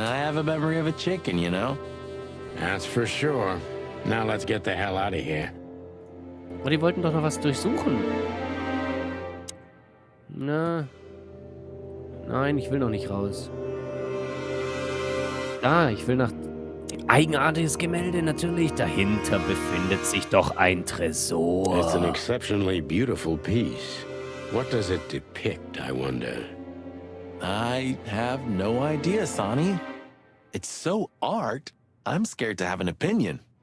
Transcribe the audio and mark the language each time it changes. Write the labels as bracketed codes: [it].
[en] I have a memory of a chicken, you know? That's for sure. Now let's get the hell out of here. [de] Aber die wollten doch noch was durchsuchen. Na. Nein, ich will noch nicht raus. Da, ich will nach... Eigenartiges Gemälde, natürlich. Dahinter befindet sich doch ein Tresor. [en] It's an exceptionally beautiful piece. What does it depict, I wonder? I have no idea, Sonny. It's so art, I'm scared to have an opinion.